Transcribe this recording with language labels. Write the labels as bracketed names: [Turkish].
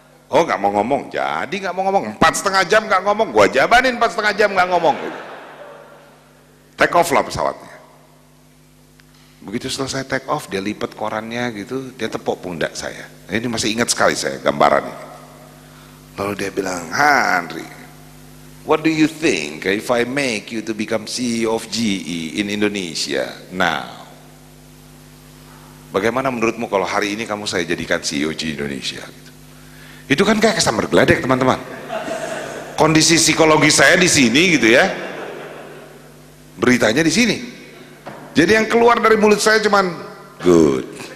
[Indonesian] Oh nggak mau ngomong, jadi nggak mau ngomong, 4,5 jam nggak ngomong, gua jabanin 4,5 jam nggak ngomong. Take off lah pesawatnya. Begitu selesai take off, dia lipat korannya gitu, dia tepuk pundak saya. Ini masih ingat sekali saya gambaran ini. Lalu dia bilang, [English] Henry, what do you think if I make you to become CEO of GE in Indonesia now? [Indonesian] Bagaimana menurutmu kalau hari ini kamu saya jadikan CEO GE Indonesia? Itu kan kayak kesambar geledek teman-teman. Kondisi psikologi saya di sini gitu ya, beritanya di sini. Jadi yang keluar dari mulut saya cuman good.